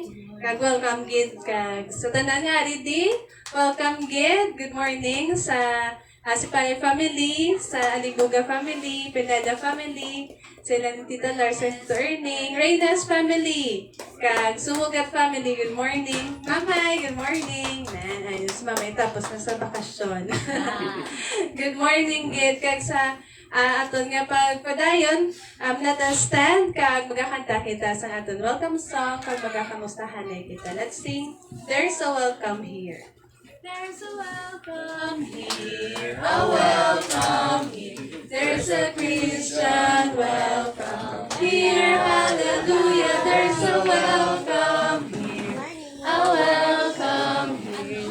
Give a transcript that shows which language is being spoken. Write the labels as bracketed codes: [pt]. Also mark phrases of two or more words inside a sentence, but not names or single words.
[hil] Kag welcome gid kag sa tanan nga ready. Welcome gid. [en] Good morning [hil] sa Sipaya family, sa Alibuga family, Pineda family, sila ni Tita Lars and Tito Erning, Reyna's family, kag Sumugat family, [en] good morning. Mamay, good morning. [hil] Ayos, mamay, tapos na sa bakasyon. [en] Good morning, [hil] gid, kag sa aton nga pagpadayon, [en] let us stand, [hil] kag magakanta kita sa aton [en] welcome song, [hil] kag magakamustahan na kita. [en] Let's sing, There's a Welcome Here. There's a welcome here, a welcome here. There's a Christian welcome here, hallelujah. There's a welcome here, a welcome here.